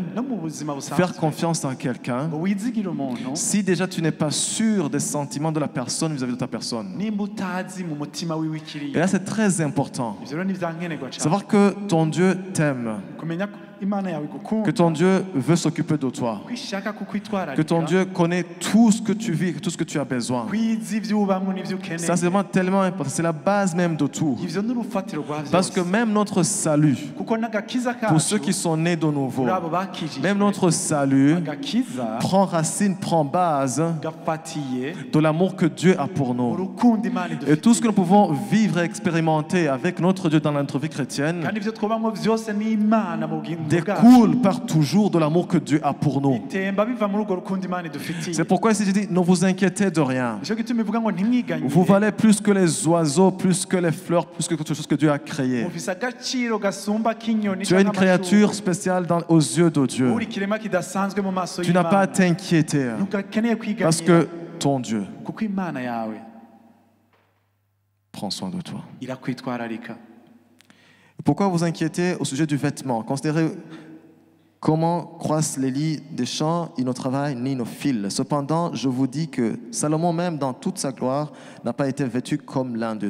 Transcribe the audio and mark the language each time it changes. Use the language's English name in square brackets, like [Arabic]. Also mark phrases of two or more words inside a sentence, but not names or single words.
[Rundi] no mu buzima [French] faire [Rundi] busanzwe [French] confiance en quelqu'un, [Rundi] ngo wizigire umuntu [French] si déjà tu n'es pas sûr des sentiments de la personne vis-à-vis de ta personne. [Rundi] nimba utazi mu mutima wiwe [French] Et [Rundi] ikiriye. [French] là, c'est très important. [Rundi] Ivyo rero ni vyankenerwa cyane [French] Savoir que ton Dieu t'aime, [Rundi] kumenya ko Imana yawe [French] que [Rundi] igukunda, [French] ton Dieu veut s'occuper de toi, [Rundi] ko ishaka [French] que ton [Rundi] kukwitwararika, [French] Dieu connaît tout ce que tu vis, tout ce que tu as besoin. [Rundi] kwiza ivyo ubamwo n'ivyo [French] Ça, [Rundi] ukeneye. [French] c'est vraiment tellement important. C'est la base même de tout. [Rundi] Ivyo ni urufatiro rwa [French] Parce que [Rundi] vyose, [French] même notre salut, [Rundi] kuko n'agakiza agakiza [French] pour ceux qui [Rundi] kacu [French] sont nés de nouveau. [Rundi] kuri abo bakijijwe [French] Même notre salut [Rundi] agakiza [French] prend racine, prend base [Rundi] gafatiye [French] de l'amour que Dieu a pour nous. [Rundi] urukundo Imana [French] Et tout ce que [Rundi] idufitiye [French] nous pouvons vivre et expérimenter avec notre Dieu dans notre vie chrétienne [Rundi] kandi ivyo twobamwo vyose n'Imana mu bugingo bwacu [French] découle par toujours de l'amour que Dieu a pour nous. [Rundi] bitemba biva muri urwo rukundo Imana idufitiye [French] C'est pourquoi ici je dis, ne vous inquiétez de rien. [Rundi] nico gituma ivuga ngo ntimwiganyire [French] Vous valez plus que les oiseaux, plus que les fleurs, plus que quelque chose que Dieu a créé. [Rundi] mufise agaciro gasumba k'inyoni [French] Tu es une [Rundi] canke [French] créature [Rundi] amashurwe. [French] spéciale aux yeux de Dieu. [Rundi] uri kirema kidasanzwe mu maso [French] Tu n'as pas à [Rundi] y'Imana [French] t'inquiéter [Rundi] ntugakeneye [French] parce [Rundi] kwiganyira [French] que ton Dieu [Rundi] kuko Imana yawe [French] prend soin de toi. [Rundi] irakwitwararika. [French] Pourquoi vous inquiétez au sujet du vêtement? Considérez comment croissent les lits des champs, ils ne travaillent ni ne filent. Cependant, je vous dis que Salomon, même dans toute sa gloire, n'a pas été vêtu comme l'un d'eux.